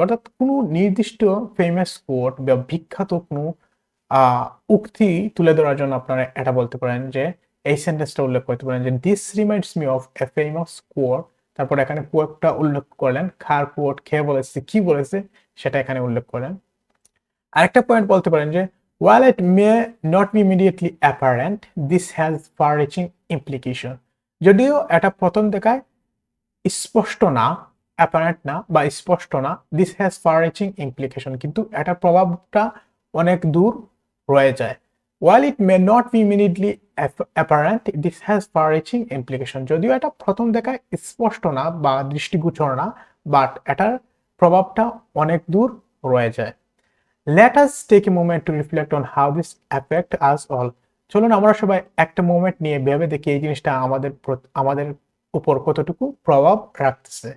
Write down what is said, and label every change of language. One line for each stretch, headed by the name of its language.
Bangla: অর্থাৎ কোনো নির্দিষ্ট ফেমাস কোট বা বিখ্যাত কোনো উক্তি তুলে ধরার জন্য আপনারা এটা বলতে পারেন যে এই সেন্টেন্সটা উল্লেখ করতে পারেন যে
English: This reminds me of a famous quote.
Bangla: তারপর এখানে কোটটা উল্লেখ করলেন, কার কোট, কে বলেছে, কি বলেছে সেটা এখানে উল্লেখ করেন। আরেকটা পয়েন্ট বলতে পারেন যে
English: while it may not be immediately apparent, this has far-reaching implication.
Bangla: যদিও এটা প্রথম দেখায় স্পষ্ট না, অ্যাপারেন্ট না বা স্পষ্ট না,
English: this has far-reaching implication,
Bangla: কিন্তু এটার প্রভাবটা অনেক দূর রয়ে যায়।
English: while it may not be immediately apparent, this has far-reaching implication.
Bangla: যদিও এটা প্রথম দেখায় স্পষ্ট না বা দৃষ্টিগোচর না, বাট এটার প্রভাবটা অনেক দূর রয়ে যায়।
English: Let us take a moment to reflect on how this affect us all.
Bangla: চলুন আমরা সবাই একটা মোমেন্ট নিয়ে ভেবে দেখি এই জিনিসটা আমাদের উপর কতটুকু প্রভাব রাখতেছে।